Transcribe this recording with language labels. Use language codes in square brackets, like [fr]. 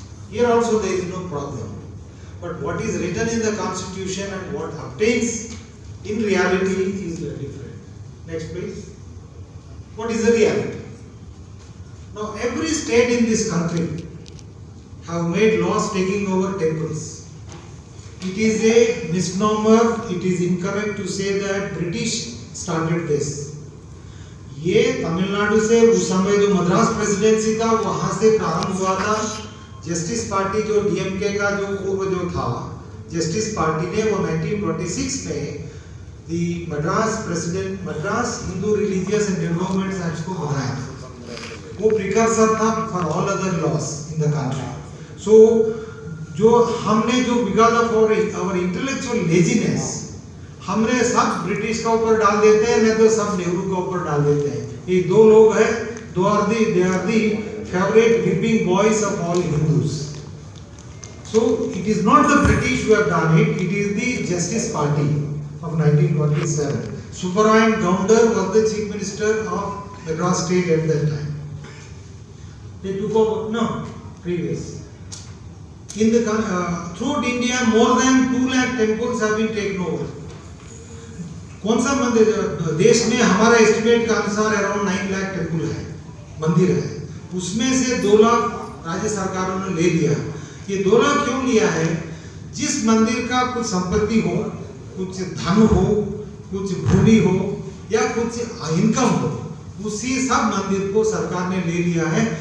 [en] Here also there is no problem. But what is written in the Constitution and what obtains in reality is different. Next, please. What is the reality? Now, every state in this country have made laws taking over temples. It is a misnomer, it is incorrect to say that British started this. [hi] ये तमिलनाडु से उस समय जो Madras presidency था वहां से प्रारंभ हुआ था। जस्टिस पार्टी जो डीएमके का जो पूर्व जो था, जस्टिस पार्टी ने वो 1926 में [en] the Madras Hindu Religious and Development Acts [hi] को बनाया। [en] वो precursor था for all other laws in the country. [hi] So जो हमने जो [en] because of our intellectual laziness [hi] हमने सब ब्रिटिश का ऊपर डाल देते हैं, नहीं तो सब नेहरू का ऊपर डाल देते हैं। ये दो लोग हैं, [en] they are the favorite whipping boys of all Hindus. So it is not the British who have done it, it is the Justice Party of 1927. Subbarayan Gounder was the Chief Minister of Madras State at that time. They took over, previous. In the throughout India, more than 2 lakh temples have been taken over. [hi] कौन सा मंदिर देश में हमारा estimate के अनुसार around 9 lakh temple है, मंदिर है, उसमें से 2 लाख राज्य सरकारों ने ले लिया। ये 2 लाख क्यों लिया है? जिस मंदिर का कुछ संपत्ति हो, कुछ धन हो, कुछ भूमि हो या कुछ इनकम हो, उसी सब मंदिर को सरकार ने ले लिया है।